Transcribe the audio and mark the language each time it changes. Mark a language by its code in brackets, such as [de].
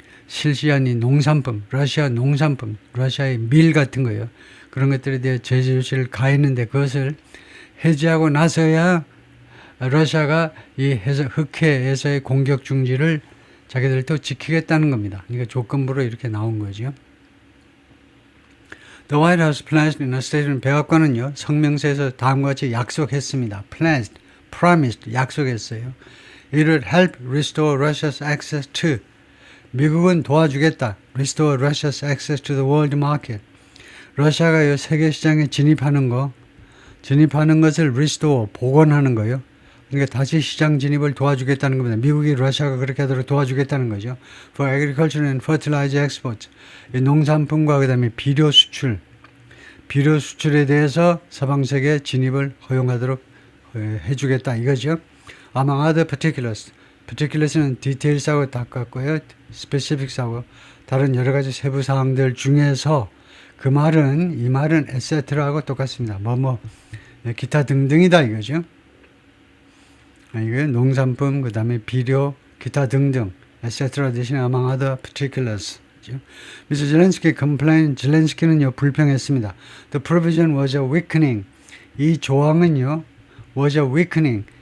[ko] 실시한 이 농산품, 러시아 농산품, 러시아의 밀 같은 거요. 그런 것들에 대해 제재 조치를 가했는데 그것을 해제하고 나서야 러시아가 이 흑해에서의 공격 중지를 자기들도 지키겠다는 겁니다. 그러니까 조건부로 이렇게 나온 거죠. [en] The White House pledged in a statement, [ko] 백악관은요, 성명서에서 다음과 같이 약속했습니다. [en] pledged, promised, [ko] 약속했어요. [en] It would help restore Russia's access to, [ko] 미국은 도와주겠다. [en] restore Russia's access to the world market. [ko] 러시아가 세계 시장에 진입하는 것을 restore, 복원하는 거요. 그러니까 다시 시장 진입을 도와주겠다는 겁니다. 미국이 러시아가 그렇게 하도록 도와주겠다는 거죠. [en] For agriculture and fertilizer exports. [ko] 농산품과 그다음에 비료 수출에 대해서 서방 세계 진입을 허용하도록 해주겠다 이거죠. [en] Among other particulars. [ko] particulars는 details하고 닦았고요. specifics하고 다른 여러 가지 세부 사항들 중에서 이 말은 etc라고 똑같습니다. 기타 등등이다 이거죠. 이게 농산품, 그 다음에 비료, 기타 등등, etc. 대신에 [en] among other particulars. Mr. Zelensky complained, zelensky는요, [ko] 불평했습니다. [en] The provision was a weakening. [ko] 이 조항은요, [en] was a weakening.